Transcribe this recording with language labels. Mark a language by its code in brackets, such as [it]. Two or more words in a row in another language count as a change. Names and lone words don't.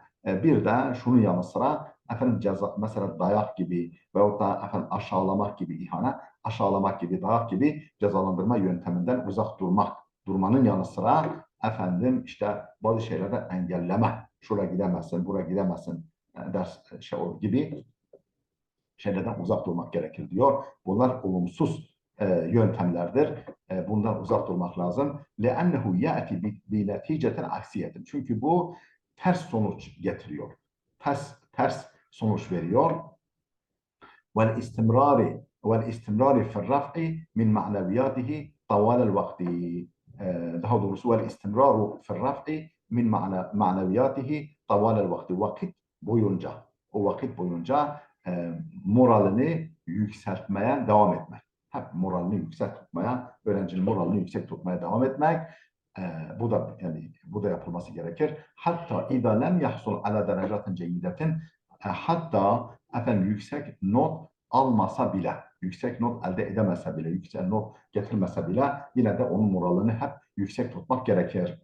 [tr] Bir de şunun yanı sıra ceza, mesela dayak gibi veyahut da aşağılamak gibi, aşağılamak gibi, dayak gibi cezalandırma yönteminden uzak durmanın yanı sıra işte bazı şeylerden engelleme. Şuraya gidemezsin, buraya gidemezsin ders gibi şeylerden uzak durmak gerekir diyor. Bunlar olumsuz yöntemlerdir. Bundan uzak durmak lazım. [ar] لَأَنَّهُ يَأْتِ بِنَتِيجَةٍ aksiyetin. [tr] Çünkü bu ters sonuç getiriyor. Ters sonuç veriyor. [ar] وَالْاِسْتِمْرَارِ فِي الرَّفْعِ مِنْ مَعْنَوِيَاتِهِ طَوَالَ الْوَقْتِ. [tr] Daha doğrusu [ar] وَالْاِسْتِمْرَارُ فِي الرَّفْعِ مِنْ مَعْنَوِيَاتِهِ طَوَالَ الْوَقْتِ. [tr] O vakit boyunca moralini yükseltmeye devam etmek. Hep moralini yüksek tutmaya, öğrencinin moralini yüksek tutmaya devam etmek. Bu da yapılması gerekir. Hatta [ar] إذا لم يحصل على درجات جيدة, [tr] hatta yüksek not almasa bile, yüksek not elde edemese bile, yüksek not getirmese bile yine de onun moralini hep yüksek tutmak gerekir.